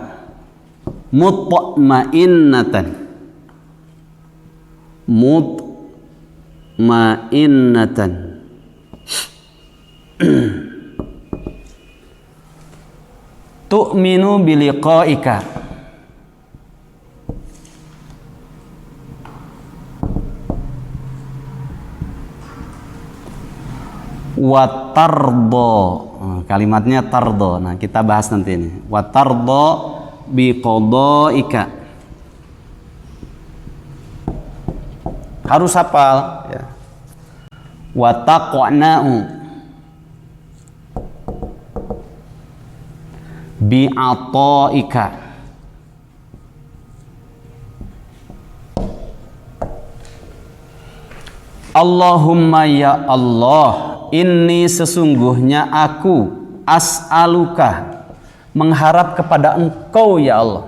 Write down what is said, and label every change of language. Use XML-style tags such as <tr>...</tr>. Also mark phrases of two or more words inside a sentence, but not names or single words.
<ar>مطمئنة تؤمن بلقائك وترضى.</ar> <id>Kalimatnya tardo. Nah, kita bahas nanti ini.</id> <ar>وترضى بقضائك.</ar> <id>Harus hafal ya.</id> <ar>وتقنع بعطائك. اللهم يا الله,</ar> <id>ini sesungguhnya aku as'aluka, mengharap kepada Engkau ya Allah.</id>